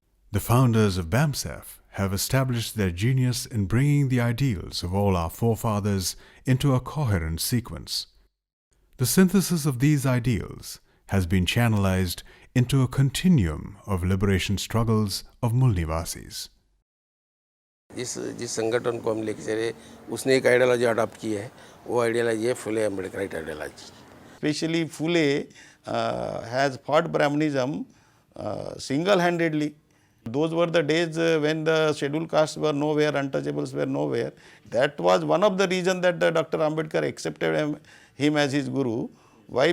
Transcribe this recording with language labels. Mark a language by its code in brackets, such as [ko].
[en] The founders of BAMSEF have established their genius in bringing the ideals of all our forefathers into a coherent sequence. The synthesis of these ideals has been channelized into a continuum of liberation struggles of Mulnivasis. [hi] जिस संगठन को हम लेके चले उसने एक ideology adopt की है, वो आइडियोलॉजी है फुले Ambedkarite ideology. [en] Especially Phule has fought Brahmanism single-handedly. Those were the days when the scheduled castes were nowhere, untouchables were nowhere. That was one of the reasons that Dr. Ambedkar accepted him as his guru. Why?